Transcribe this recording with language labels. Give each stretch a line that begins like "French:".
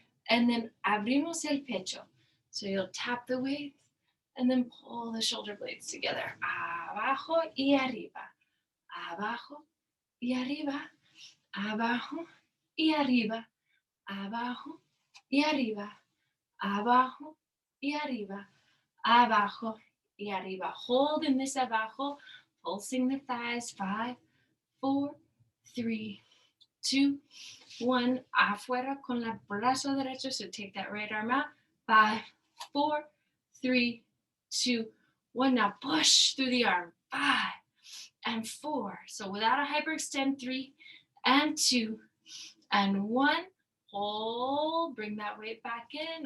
English: And then
Spanish: abrimos el pecho.
English: So you'll tap the weight and then pull the shoulder blades together.
Spanish: Abajo y arriba. Abajo y arriba. Abajo y arriba. Abajo y arriba. Abajo y arriba. Abajo y arriba.
English: Hold in this abajo. Pulsing the thighs. 5, 4, 3, 2, 1.
Spanish: Afuera con el brazo derecho.
English: So take that right arm out. 5, 4, 3, 2, 1. Now push through the arm. 5 and 4. So without a hyperextend. 3 and 2 and 1. Hold. Bring that weight back in.